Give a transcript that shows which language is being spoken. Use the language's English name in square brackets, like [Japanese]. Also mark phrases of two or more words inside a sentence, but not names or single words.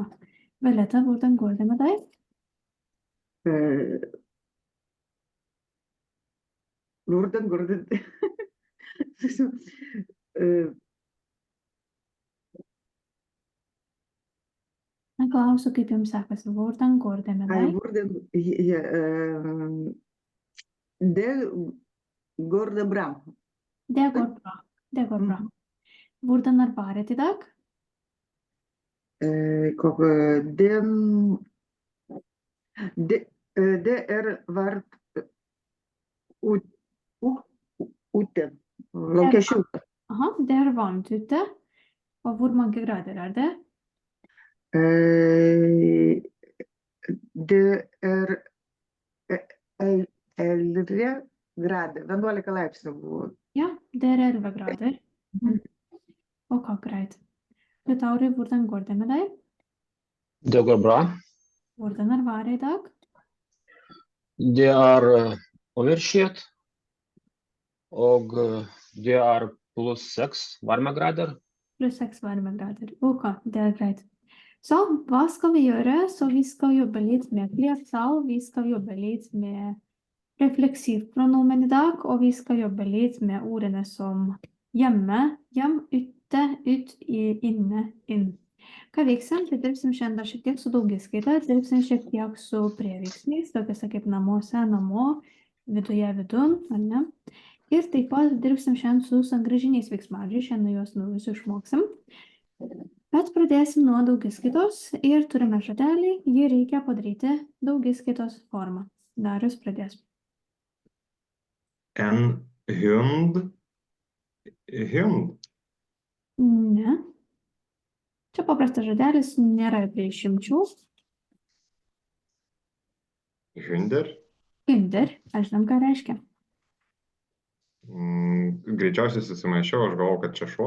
[Norwegian] Violetta, hvordan går det med deg? Hvordan går det? Eh, [Lithuanian] Jeg klausiu, kaip jums sekasi. [Norwegian] Hvordan går det med ai, deg? hvordan, det går det bra. Det går bra. Det går bra. Hvordan har været i dag? Det vært ute. Lokasjon. Aha, det er varmt ute. Og hvor mange grader er det? Det 11 grader. [Lithuanian] 11 laipsnių buvo. [Norwegian] Ja, det er 11 grader. Ok, greit. Liutaurai, hvordan går det med deg? Det går bra. Hvordan har været i dag? Det overskyet, og det +6 varmegrader. Pluss 6 varmegrader. Ok, det er greit. Så hva skal vi gjøre? Så vi skal jobbe litt med flertall, vi skal jobbe litt med refleksivpronomen i dag, og vi skal jobbe litt med ordene som hjemme, hjem, ute, ut, inne, inn. [Lithuanian] Ką veiksim, tai dirbsim šiandien šiek tiek su daugiskaita, dirbsim šiek tiek su prieveiksmiais, tokiuose kaip namuose, namo, viduje, vidun, ar ne? Ir taip pat dirbsim šiandien su sangrąžiniais veiksmažodžiais, šiandien juos naujus išmoksim. Bet pradėsim nuo daugiskaitos ir turime žodelį, jį reikia padaryti daugiskaitos formą. Darius pradės. [Norwegian] En hund. Hund. [Lithuanian] Ne. Čia paprastas žodelis, nėra prie išimčių. [Norwegian] Hunder. [Lithuanian] Hinder, aš žinom, ką reiškia. Greičiausiai susimaišiau, aš galvoju, kad čia šuo.